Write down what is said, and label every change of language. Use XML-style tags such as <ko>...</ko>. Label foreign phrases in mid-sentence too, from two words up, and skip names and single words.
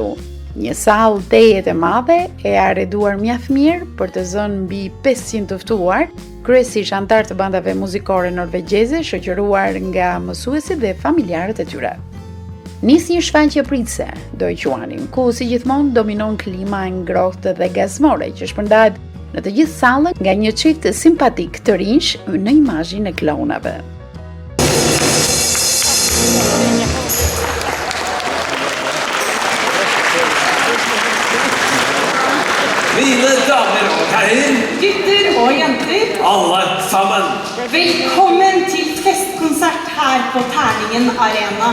<sq>Një sallë tejet e madhe e arreduar mjaft mirë për të zënë mbi 500 të ftuar, kryesisht anëtar të bandave muzikore norvegjeze, shoqëruar nga mësuesit dhe familjarët e tyre. Nis një shfaqje pritse, do e quanim, ku si gjithmonë dominon klima e ngrohtë dhe gazmore që shpërndahet në të gjithë sallën nga një çift simpatik të rinj në imazhin e klonave.</sq> <no>Mine damer og herrer, Gutter og jenter, alle sammen. velkommen til festkonsert her på Terningen Arena.</no>